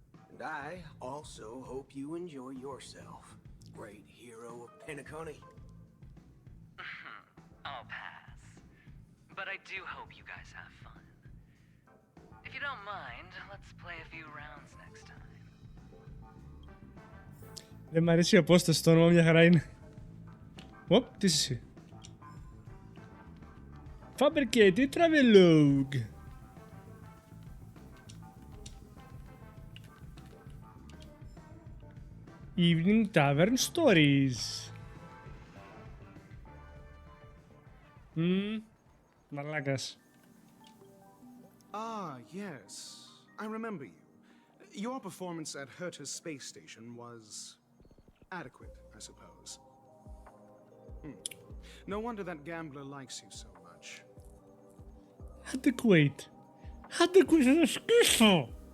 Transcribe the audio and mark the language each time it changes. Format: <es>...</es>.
<en>And I also hope you enjoy yourself, great hero of Penacony. I'll pass. But I do hope you guys have fun. If you don't mind, let's play a few rounds next time.</en> <el>Δεν μ' αρέσει η απόσταση, το όνομα μια χαρά είναι. Οπ, τι είσαι εσύ.</el> <en>Fabricated Travelogue. Evening Tavern Stories.</en> <el>Μαλάκας.</el> <en>Ah, yes. I remember you. Your performance at Herta's space station was adequate, I suppose. No wonder that gambler likes you so much. Adequate.</en> <el>Adequate να σκίσω.</el>